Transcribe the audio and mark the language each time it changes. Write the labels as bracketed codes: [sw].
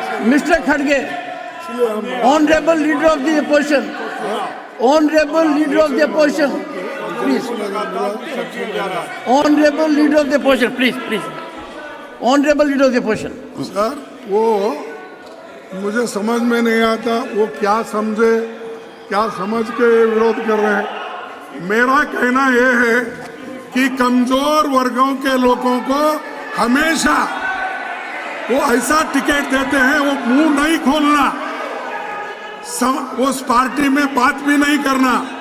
[en] Mister खड़गे, honourable leader of the opposition, Honorable Leader of the Opposition, please. Honorable Leader of the Opposition, please. Honorable Leader of the Opposition. [hi] Sir वो मुझे समझ में नहीं आता वो क्या समझे, क्या समझ के विरोध कर रहे हैं। मेरा कहना ये है कि कमजोर वर्गों के लोगों को हमेशा वो ऐसा टिकट देते हैं, वो मुंह नहीं खोलना, उस पार्टी में बात भी नहीं करना।